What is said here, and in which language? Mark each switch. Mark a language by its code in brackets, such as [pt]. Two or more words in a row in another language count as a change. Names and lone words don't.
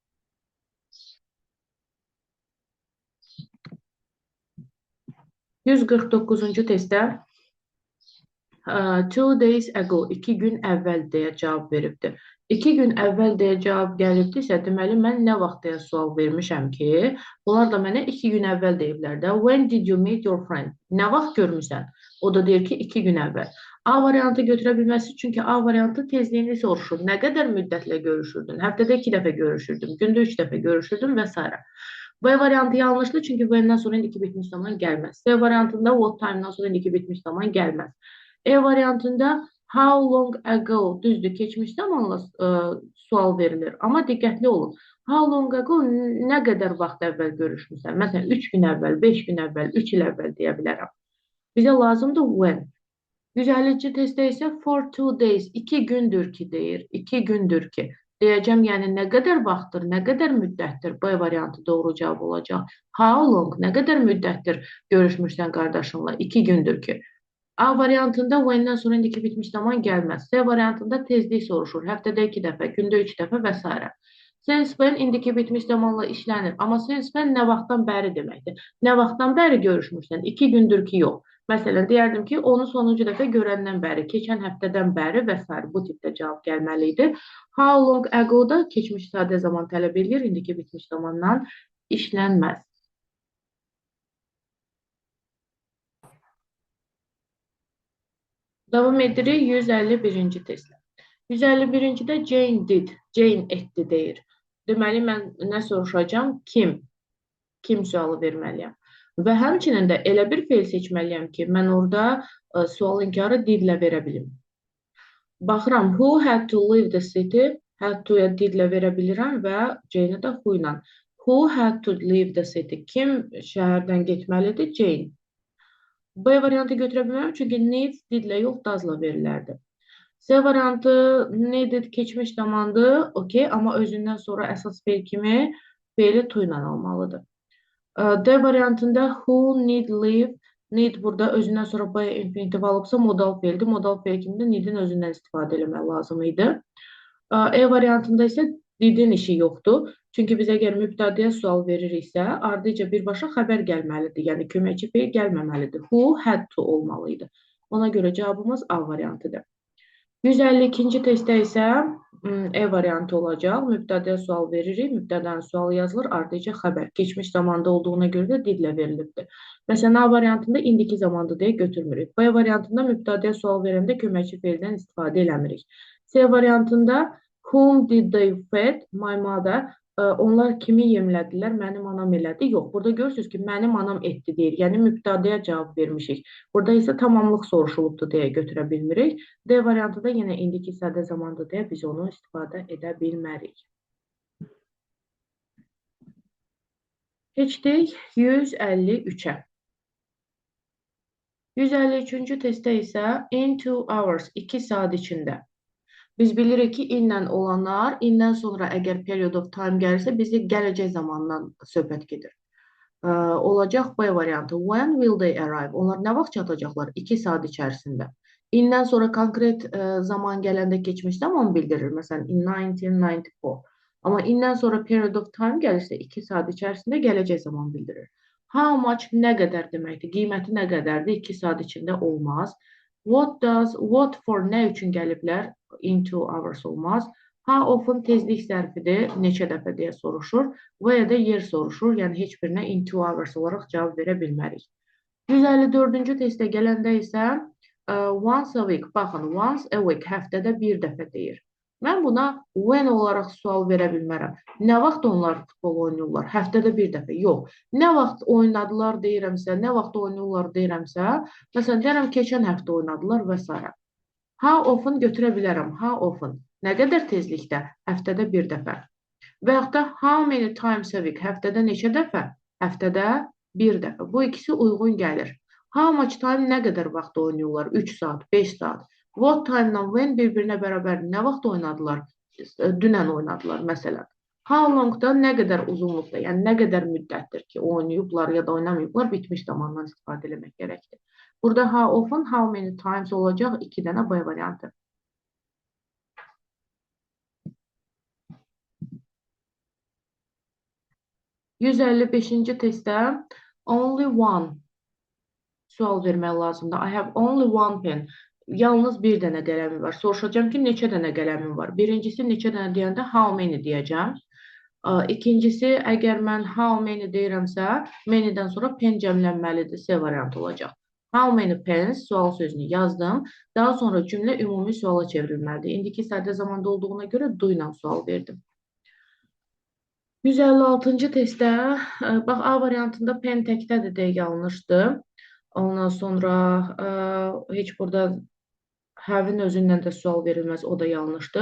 [az] 149-cu testdə [en] 2 days ago, [az] 2 gün əvvəl deyə cavab veribdir. 2 gün əvvəl deyə cavab gəlibdirsə, deməli mən nə vaxt deyə sual vermişəm ki, bunlar da mənə 2 gün əvvəl deyiblər də. [en] When did you meet your friend? [az] Nə vaxt görmüsən? O da deyir ki, 2 gün əvvəl. A variantı götürə bilməsi, çünki A variantı tezliyini soruşur. Nə qədər müddətlə görüşürdün? Həftədə 2 dəfə görüşürdüm, gündə 3 dəfə görüşürdüm və s. B variantı yanlışdır, çünki V'dən sonra indiki bitmiş zaman gəlməz. C variantında [en] what time- [az] dan sonra indiki bitmiş zaman gəlməz. E variantında [en] how long ago, [az] düzdür, keçmiş zamanla sual verilir. Amma diqqətli olun. [en] How long ago, [az] nə qədər vaxt əvvəl görüşmüsən? Məsələn, 3 gün əvvəl, 5 gün əvvəl, 3 il əvvəl deyə bilərəm. Bizə lazımdır when. 150-ci testdə isə [en] for 2 days, [az] 2 gündür ki deyir, 2 gündür ki. Deyəcəm, yəni nə qədər vaxtdır, nə qədər müddətdir? B variantı doğru cavab olacaq. [en] How long, [az] nə qədər müddətdir görüşmüşsən qardaşınla? 2 gündür ki. A variantında when-dən sonra indiki bitmiş zaman gəlməz. C variantında tezlik soruşur. Həftədə 2 dəfə, gündə 3 dəfə və s. [en] Since when [az] indiki bitmiş zamanla işlənir. Amma [en] since when [az] nə vaxtdan bəri deməkdir. Nə vaxtdan bəri görüşmüşsən? 2 gündür ki, yox. Məsələn, deyərdim ki, onu sonuncu dəfə görəndən bəri, keçən həftədən bəri və s. bu tipdə cavab gəlməli idi. [en] How long ago [az] da keçmiş sadə zaman tələb edir, indiki bitmiş zamandan işlənməz. Davam edirik 151-ci testlə. 151-cidə Jane did, Jane etdi deyir. Deməli, mən nə soruşacağam? Kim? Kim sualı verməliyəm. Və həmçinin də elə bir feil seçməliyəm ki, mən orada sual inkarı didlə verə bilim. Baxıram, [en] who had to leave the city, had to- [az] ya didlə verə bilirəm və Jane-i də who ilə. [en] Who had to leave the city? [az] Kim şəhərdən getməlidir? Jane. B variantı götürə bilməm, çünki need didlə yox, dazla verilərdi. C variantı needed keçmiş zamandır, okey, amma özündən sonra əsas feil kimi feili to ilə almalıdır. D variantında [en] who need leave, [az] need burada özündən sonra B infinitiv alıbsa modal feildir. Modal feil kimi də needin özündən istifadə eləmək lazım idi. E variantında isə didin işi yoxdur. Çünki biz əgər mübtədəyə sual veririksə, ardıca birbaşa xəbər gəlməlidir. Yəni köməkçi feil gəlməməlidir. [en] Who had to olmalıydı. [az] Ona görə cavabımız A variantıdır. 152-ci testdə isə E variantı olacaq. Mübtədəyə sual veririk. Mübtədənin sualı yazılır. Ardıca xəbər. Keçmiş zamanda olduğuna görə də didlə verilibdir. Məsələn, A variantında indiki zamanda deyə götürmürük. B variantında mübtədəyə sual verəndə köməkçi feildən istifadə eləmirik. C variantında [en] whom did they feed? My mother. [az] Onlar kimi yemlədilər? Mənim anam elədi. Yox, burada görürsünüz ki, mənim anam etdi deyir. Yəni mübtədəyə cavab vermişik. Burada isə tamamlıq soruşulubdur deyə götürə bilmirik. D variantı da yenə indiki sadə zamanda deyə biz onu istifadə edə bilmərik. Keçdik 153-ə. 153-cü testdə isə [en] in 2 hours, [az] 2 saat içində. Biz bilirik ki, inlə olanlar, indən sonra əgər [en] period of time [az] gəlirsə, bizi gələcək zamandan söhbət gedir. Olacaq B variantı. [en] When will they arrive? [az] Onlar nə vaxt çatacaqlar? 2 saat içərisində. İndən sonra konkret zaman gələndə keçmiş zaman bildirir. Məsələn, in 1994. Amma indən sonra [en] period of time [az] gəlirsə, 2 saat içərisində gələcək zaman bildirir. [en] How much [az] nə qədər deməkdir? Qiyməti nə qədərdir? 2 saat içində olmaz. [en] What for [az] nə üçün gəliblər? [en] In 2 hours olmaz. How often [az] tezlik zərfidir, neçə dəfə deyə soruşur və ya da yer soruşur, yəni heç birinə [en] in 2 hours [az] olaraq cavab verə bilmərik. 154-cü testə gələndə isə [en] once a week, [az] baxın, [en] once a week, [az] həftədə bir dəfə deyir. Mən buna when olaraq sual verə bilmərəm. Nə vaxt onlar futbol oynayırlar? Həftədə bir dəfə, yox. Nə vaxt oynadılar deyirəmsə, nə vaxt oynayırlar deyirəmsə, məsələn, deyirəm, keçən həftə oynadılar və s. [en] How often [az] götürə bilərəm. [en] How often. [az] Nə qədər tezlikdə? Həftədə bir dəfə. Və yaxud da [en] how many times a week? [az] Həftədə neçə dəfə? Həftədə bir dəfə. Bu ikisi uyğun gəlir. [en] How much time [az] nə qədər vaxt oynayırlar? 3 saat, 5 saat. [en] What time- [az] la when bir-birinə bərabər nə vaxt oynadılar? Dünən oynadılar məsələn. [en] How long- [az] da nə qədər uzunluqda, yəni nə qədər müddətdir ki, oynayıblar ya da oynamayıblar, bitmiş zamandan istifadə etmək gərəkdir. Burada [en] how often, how many times [az] olacaq 2 dənə B variantı. 155-ci testdə [en] only one [az] sual vermək lazımdır. [en] I have only one pen. [az] Yalnız bir dənə qələmim var. Soruşacağım ki, neçə dənə qələmim var? Birincisi, neçə dənə deyəndə [en] how many [az] deyəcəm. İkincisi, əgər mən [en] how many [az] deyirəmsə, many-dən sonra pen cəmlənməlidir. C variantı olacaq. [en] How many pens [az] sual sözünü yazdım. Daha sonra cümlə ümumi suala çevrilməlidir. İndiki sadə zamanda olduğuna görə do ilə sual verdim. 156-cı testdə, bax, A variantında pen təkdədir deyə yanlışdır. Ondan sonra heç burada have-in özündən də sual verilməz, o da yanlışdır.